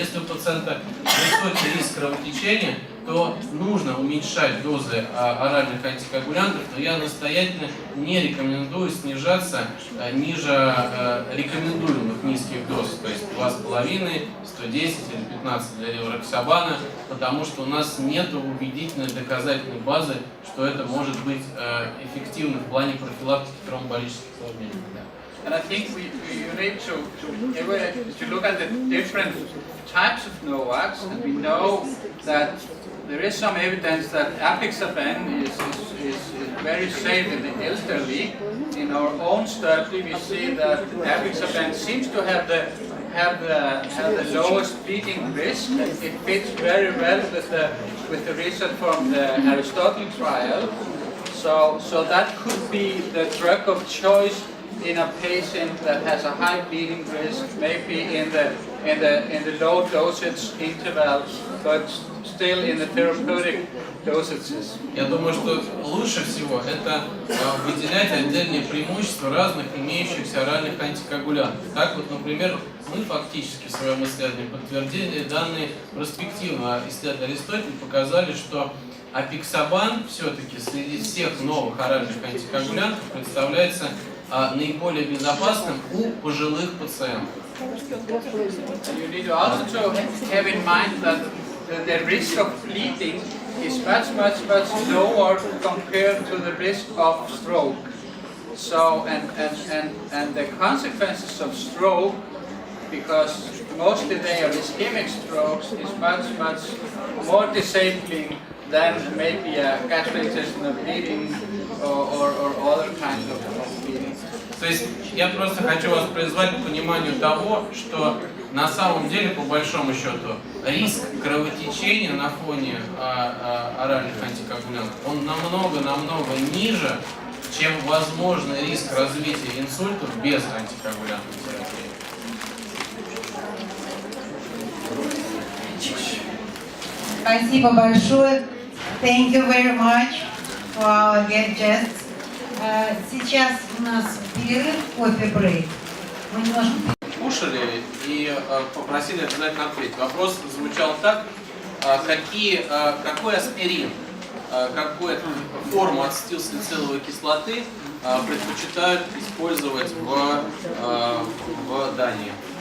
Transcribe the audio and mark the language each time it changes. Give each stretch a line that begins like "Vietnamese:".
Russian: Если у пациента высокий риск кровотечения, то нужно уменьшать дозы оральных антикоагулянтов, но я настоятельно не рекомендую снижаться ниже рекомендуемых низких доз, то есть 2,5, 110 или 15 для ривароксабана, потому что у нас нет убедительной доказательной базы, что это может быть эффективно в плане профилактики тромбоэмболических осложнений.
English: And I think we need to look at the different types of NOACs, and we know that there is some evidence that apixaban is very safe in the elderly. In our own study, we see that apixaban seems to have the lowest bleeding risk. It fits very well with the result from the Aristotle trial. So that could be the drug of choice in a patient that has a high bleeding risk, maybe in the low dosage interval, but still in the therapeutic dosages.
Russian: Я думаю, что лучше всего это выделять отдельные преимущества разных имеющихся оральных антикоагулянтов. Так вот, например, мы фактически в своем исследовании подтвердили данные проспективного исследования Аристотеля, показали, что апиксабан все-таки среди всех новых оральных антикоагулянтов представляется наиболее безопасным у пожилых пациентов.
English: You need also to have in mind that the risk of bleeding is much lower compared to the risk of stroke. So and the consequences of stroke, because mostly they are ischemic strokes, is much more disabling than maybe a gastrointestinal bleeding or other kinds of bleeding.
Russian: То есть я просто хочу вас призвать к пониманию того, что на самом деле, по большому счету, риск кровотечения на фоне оральных антикоагулянтов, он намного ниже, чем возможный риск развития инсультов без антикоагулянтной терапии. Спасибо большое.
English: Thank you very much for our guests.
Russian: Сейчас у нас перерыв, кофе-брейк. Мы немножко Кушали и попросили обязательно ответить. Вопрос звучал так: какой аспирин какую форму ацетилсалициловой кислоты предпочитают использовать в Дании.